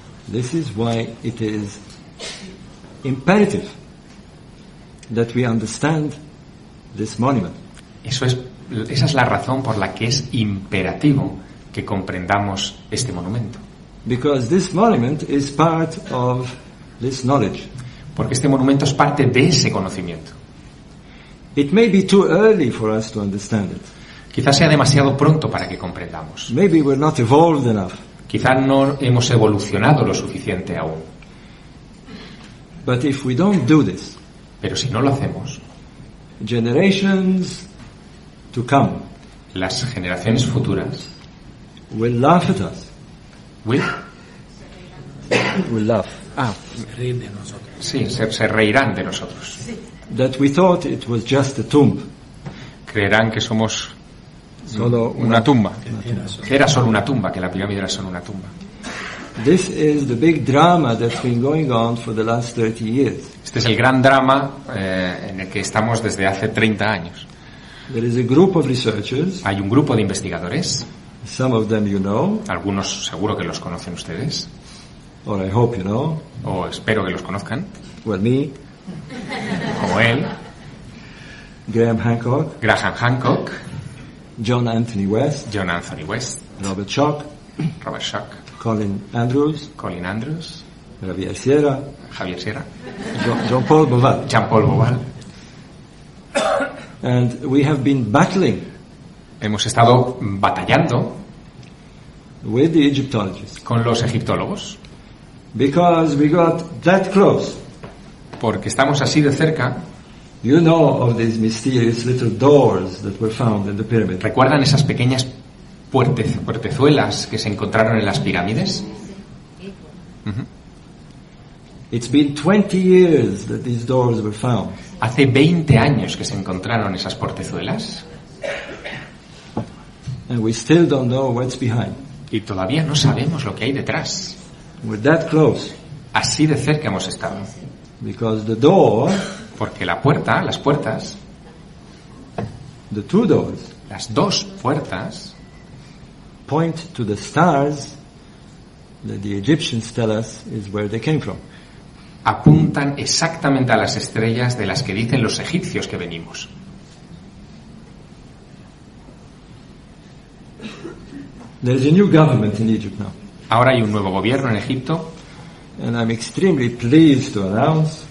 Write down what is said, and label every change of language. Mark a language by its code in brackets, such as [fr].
[en] This is why it is imperative that we understand this monument. [es] Esa es la razón por la que es imperativo que comprendamos este monumento. [en] Because this monument is part of this knowledge. [es] Porque este monumento es parte de ese conocimiento. [en] It may be too early for us to understand it. [es] Quizás sea demasiado pronto para que comprendamos. [en] Maybe we're not evolved enough. [es] Quizás no hemos evolucionado lo suficiente aún. [en] But if we don't do this, [es] pero si no lo hacemos, [en] generations to come, [es] las generaciones futuras [en] will laugh at us. Will laugh. [es] Ah, reír de nosotros. Sí, se reirán de nosotros. Sí. [en] That we thought it was just a tomb. [es] Creerán que somos solo una tumba. Que era solo una tumba, que la pirámide era solo una tumba. [en] This is the big drama that's been going on for the last 30 years. [es] Este es el gran drama en el que estamos desde hace 30 años. [en] There is a group of researchers. [es] Hay un grupo de investigadores. [en] Some of them you know. [es] Algunos seguro que los conocen ustedes. [en] Or I hope you know. [es] O espero que los conozcan. [en] Well, me. [es] Como él. [en] Graham Hancock. [es] Graham Hancock. [en] John Anthony West. [es] John Anthony West. [en] Robert Schock. [es] Robert Schock. [en] Colin Andrews. [es] Colin Andrews. [en] Javier Sierra. [es] Javier Sierra. [en] Jean-Paul Beauval. [es] Jean-Paul Beauval. [en] And we have been battling. [es] Hemos estado batallando [en] with the Egyptologists. [es] Con los egiptólogos. [en] Because we got that close. [es] Porque estamos así de cerca. [en] You know of these mysterious little doors that were found in the pyramid. [es] ¿Recuerdan esas pequeñas puertezuelas que se encontraron en las pirámides? Uh-huh. [en] It's been 20 years that these doors were found. [es] Hace 20 años que se encontraron esas puertezuelas. [en] And we still don't know what's behind. [es] Y todavía no sabemos lo que hay detrás. [en] We're that close. [es] Así de cerca hemos estado. [en] Because the door, [es] porque la puerta, las puertas, [en] the two doors, [es] las dos puertas, [en] point to the stars that the Egyptians tell us is where they came from. [es] Apuntan exactamente a las estrellas de las que dicen los egipcios que venimos. [en] There's a new government in Egypt now. [es] Ahora hay un nuevo gobierno en Egipto. [en] And I'm extremely pleased to announce,